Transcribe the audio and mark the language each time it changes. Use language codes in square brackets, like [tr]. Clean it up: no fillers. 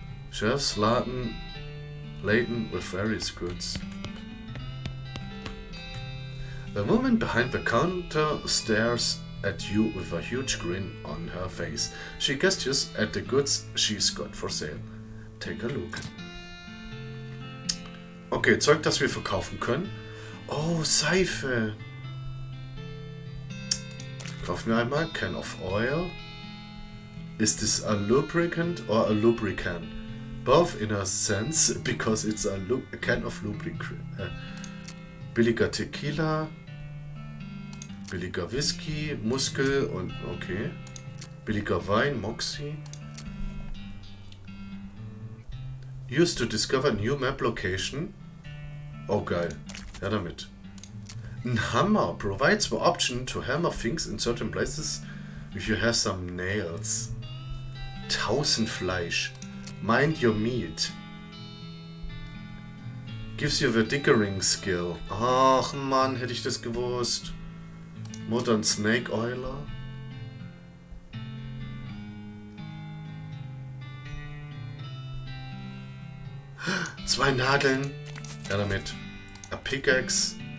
[en] Chef's Laden laden with various goods. The woman behind the counter stares at you with a huge grin on her face. She gestures at the goods she's got for sale. Take a look. [de] Okay, Zeug, das wir verkaufen können. Oh, Seife. Kaufen wir einmal. [en] Can of oil. Is this a lubricant or a lubricant? Both in a sense, because it's a can of lubricant. [de] Billiger Tequila. Billiger Whisky, Muskel und okay. Billiger Wein, Moxie. [en] Used to discover new map location. [de] Oh geil. Ja damit. [en] Ein Hammer provides the option to hammer things in certain places if you have some nails. 1000 Fleisch. Mind your meat. Gives you the diggering skill. [de] Ach Mann, hätte ich das gewusst. [en] Modern Snake Oiler. [de] Zwei Nadeln. Ja damit. [en] A Pickaxe.